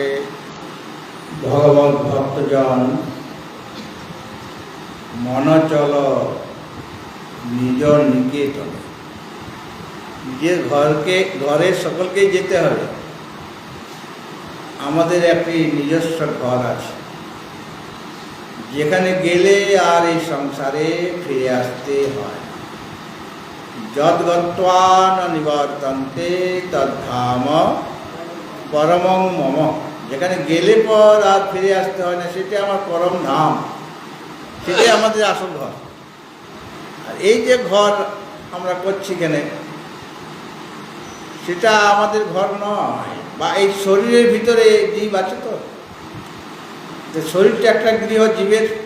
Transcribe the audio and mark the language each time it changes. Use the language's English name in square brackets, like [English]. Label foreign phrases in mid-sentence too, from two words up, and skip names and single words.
[Bangla] ভগবত ভক্তজন মন চল নিজ নিকেতনে, যে ঘরের সকলকে যেতে হবে। আমাদের একটি নিজস্ব ঘর আছে, যেখানে গেলে আর এই সংসারে ফিরে আসতে হয়। [Sanskrit] যদ গত্বা ন নিবর্তন্তে তদ্ধাম পরমং মম, [Bangla] যেখানে গেলে পর আর ফিরে আসতে হয় না, সেটা আমার পরম ধাম, সেটাই আমাদের আসল ঘর। আর এই যে ঘর আমরা করছি এখানে, সেটা আমাদের ঘর নয়। বা এই শরীরের ভিতরে জীব আছে, তো শরীরটা একটা গৃহ জীবের।